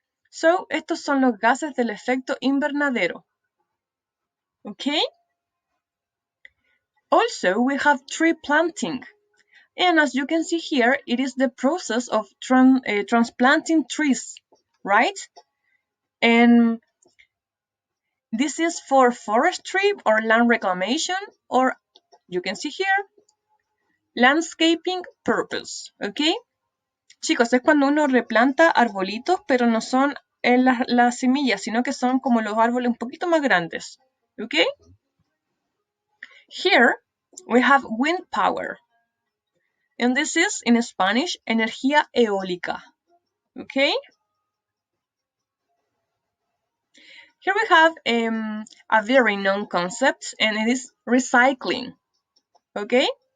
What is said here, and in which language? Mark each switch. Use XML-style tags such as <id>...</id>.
<es>So, estos son los gases del efecto invernadero.</es> <en>Okay? Also, we have tree planting. And as you can see here, it is the process of transplanting trees, right? And this is for forestry or land reclamation, or you can see here, landscaping purpose, okay?</en> <es>Chicos, es cuando uno replanta arbolitos, pero no son las semillas, sino que son como los árboles un poquito más grandes, okay?</es> <en>Here we have wind power, and this is in Spanish, energía eólica, okay? Here we have a very known concept, and it is recycling, okay?</en>